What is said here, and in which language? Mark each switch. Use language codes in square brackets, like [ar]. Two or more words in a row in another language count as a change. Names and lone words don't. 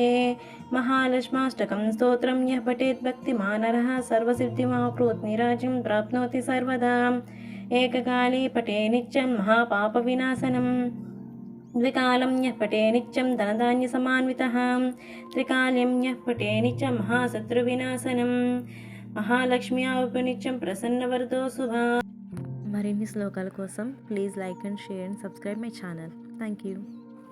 [sa] महालक्ष्माष्टकं स्तोत्रं यः पठेत् भक्तिमानरः सर्वसिद्धिमाप्नोति निराजं प्राप्नोति सर्वदा. एककाले पठे नित्यं महापापविनाशनं द्विकालं यः पठे नित्यं धनधान्यसमान्वितः त्रिकाल्यं यः पठे नित्यं महाशत्रुविनाशनं महालक्ष्म्या उपनित्यं प्रसन्नवरदो शुभा. [te] మరిన్ని శ్లోకాల కోసం [en] please like and share and subscribe my channel. thank you.